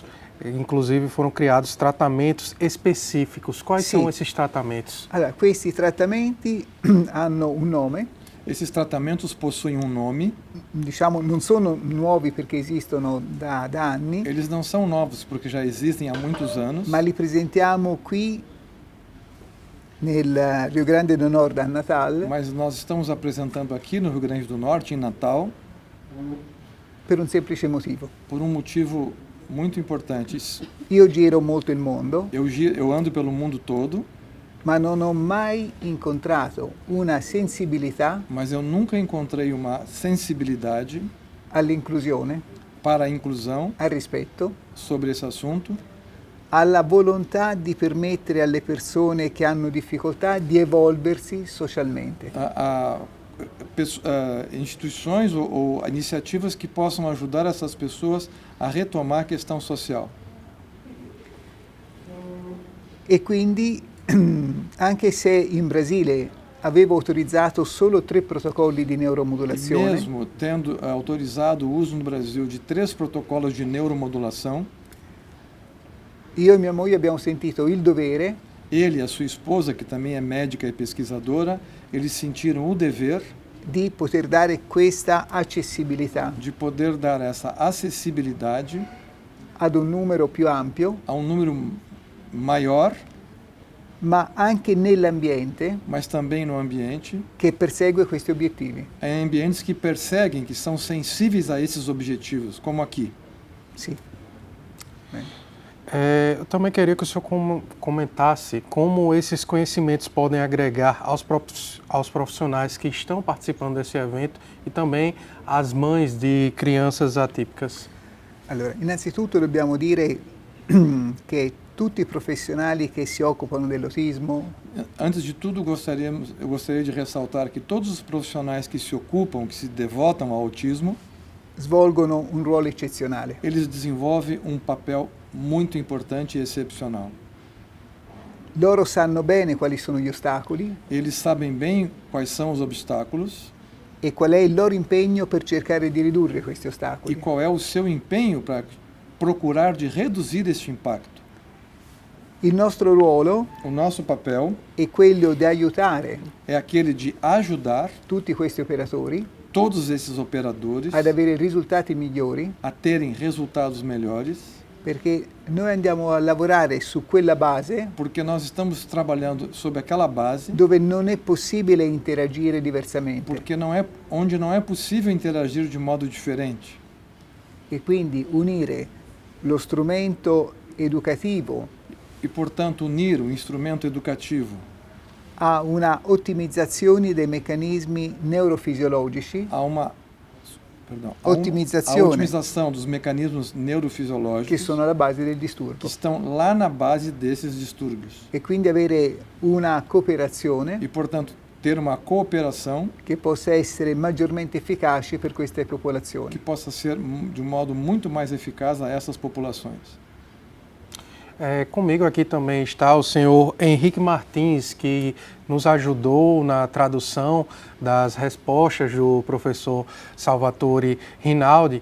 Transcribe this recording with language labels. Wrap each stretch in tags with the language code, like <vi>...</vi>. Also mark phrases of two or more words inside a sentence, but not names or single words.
<pt>Inclusive foram criados tratamentos específicos. Quais são esses tratamentos?</pt> <it>Allora, questi trattamenti hanno un nome.</it> <pt>Esses tratamentos possuem um nome.</pt> <it>Diciamo, non sono nuovi perché esistono da anni.</it> <pt>Eles não são novos porque já existem há muitos anos.</pt> <it>Ma li presentiamo qui nel Rio Grande do Nord a Natal.</it> <pt>Mas nós estamos apresentando aqui no Rio Grande do Norte, em Natal,</pt> <it>per un semplice motivo.</it> <pt>Por um motivo muito importante.</pt> <it>Io giro molto il mondo.</it> <pt>Eu ando pelo mundo todo.</pt> <it>Ma non ho mai incontrato una sensibilità.</it> <pt>Mas eu nunca encontrei uma sensibilidade</pt> <it>all'inclusione,</it> <pt>para a inclusão,</pt> <it>al rispetto,</it> <pt>sobre esse assunto,</pt> <it>alla volontà di permettere alle persone che hanno difficoltà di evolversi socialmente.</it> <pt>Instituições ou iniciativas que possam ajudar essas pessoas a retomar a questão social.</pt> <it>E quindi, anche se in Brasile avevo autorizzato solo 3 protocolli di neuromodulazione,</it> <pt>mesmo tendo autorizado o uso no Brasil de 3 protocolos de neuromodulação,</pt> <it>io e mia moglie abbiamo sentito il dovere,</it> <pt>ele e a sua esposa, que também é médica e pesquisadora, eles sentiram o dever</pt> <it>di poter dare questa accessibilità,</it> <pt>de poder dar essa acessibilidade</pt> <it>ad un numero più ampio,</it> <pt>a um número maior,</pt> <it>ma anche nell'ambiente,</it> <pt>mas também no ambiente,</pt> <it>che persegue questi obiettivi.</it> <pt>Em ambientes que perseguem, que são sensíveis a esses objetivos, como aqui. Sim. Eu também queria que o senhor comentasse como esses conhecimentos podem agregar aos profissionais que estão participando desse evento e também às mães de crianças atípicas.</pt> <it>Allora, innanzitutto dobbiamo dire che tutti i profissionali che si occupano dell'autismo,</it> <pt>antes de tudo, eu gostaria de ressaltar que todos os profissionais que se ocupam, que se devotam ao autismo,</pt> <it>svolgono un ruolo eccezionale.</it> <pt>Eles desenvolvem um papel muito importante e excepcional.</pt> <it>Loro sanno bene quali sono gli ostacoli.</it> <pt>Eles sabem bem quais são os obstáculos.</pt> <it>E qual è il loro impegno per cercare di ridurre questi ostacoli.</it> <pt>E qual é o seu empenho para procurar de reduzir este impacto.</pt> <it>Il nostro ruolo,</it> <pt>o nosso papel,</pt> <it>è quello di aiutare,</it> <pt>é aquele de ajudar</pt> <it>tutti questi operatori,</it> <pt>todos esses operadores,</pt> <it>ad avere risultati migliori,</it> <pt>a terem resultados melhores,</pt> <it>perché noi andiamo a lavorare su quella base,</it> <pt>porque nós estamos trabalhando sobre aquela base,</pt> <it>dove non è possibile interagire diversamente,</it> <pt>porque onde não é possível interagir de modo diferente.</pt> <it>E quindi unire lo strumento educativo</it> <pt>e, portanto, unir o instrumento educativo</pt> <it>a una ottimizzazione dei meccanismi neurofisiologici,</it> <pt>a otimização dos mecanismos neurofisiológicos</pt> <it>che sono alla base del disturbo,</it> <pt>que estão lá na base desses distúrbios.</pt> <it>E quindi avere una cooperazione</it> <pt>e, portanto, ter uma cooperação</pt> <it>che possa essere maggiormente efficace per queste popolazioni,</it> <pt>que possa ser de modo muito mais eficaz a essas populações. Comigo aqui também está o senhor Henrique Martins, que nos ajudou na tradução das respostas do professor Salvatore Rinaldi.</pt>